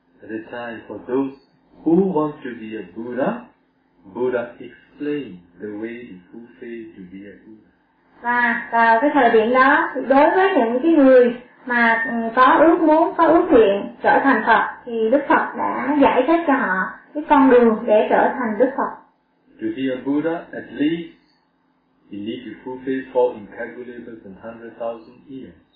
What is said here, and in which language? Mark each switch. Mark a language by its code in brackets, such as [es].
[en] At the time, for those who want to be a Buddha, Buddha explained the way to fulfill to be a Buddha. [vi] Và vào cái thời điểm đó, đối với những cái người mà có ước muốn, có ước nguyện trở thành Phật, thì Đức Phật đã giải thích cho họ cái con đường để trở thành Đức Phật. [en] To be a Buddha, at least, you need to fulfill four incalculable and 100,000 years.